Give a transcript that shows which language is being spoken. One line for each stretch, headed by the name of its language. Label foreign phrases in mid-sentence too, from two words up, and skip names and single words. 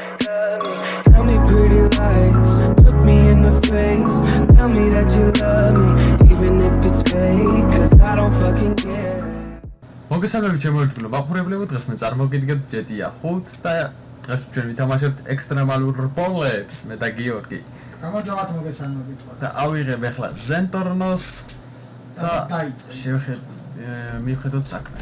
English: Tell me pretty lies, look me in the face. Tell me that you love me, even if it's fake, cause I don't fucking care.
Georgian: მოგესალმებით ჩემოერთგულო მაყურებლებო, დღეს მე წარმოგიდგენთ GTA 5 და დღეს ჩვენ ვითამაშებთ ექსტრემალურ რბოლებს მე და გიორგი. გამარჯობათ მოგესალმებით. და ავიღებ ახლა ზენტორნოს და მივხედოთ საქმეს.